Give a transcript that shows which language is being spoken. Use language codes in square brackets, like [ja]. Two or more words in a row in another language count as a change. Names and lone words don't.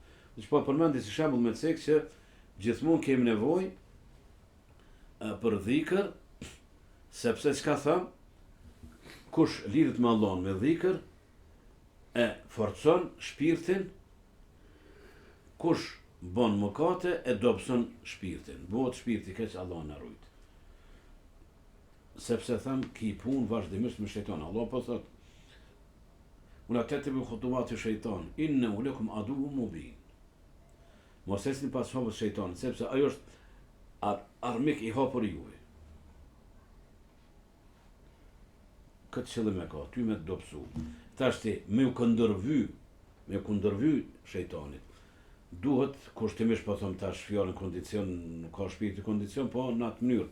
[sq] Dhe që po përmendi si shembull me cek që gjithmonë kemi nevojë për dhikër, sepse çka tham, kush lidhet me Allahun me dhikër, e forcon shpirtin, kush bën mëkate e dobëson shpirtin. Bëhet shpirti keq, Allah na rujt. Sepse tham ki punë vazhdimisht me shejtan. Allah po thot: [ar] "ولا تتبعوا خطوات الشيطان إنه لكم عدو مبين." [sq] Mos esni pas hapës shejtanit, sepse ajo është armik i hapur juve. Këtë qëllim e ka, ty me të dobësu. Tash ti, me u këndërvy shejtanit. Duhet, kushtimisht po thom tash fjalën kondicion, nuk ka shpirti kondicion, po në atë mënyrë.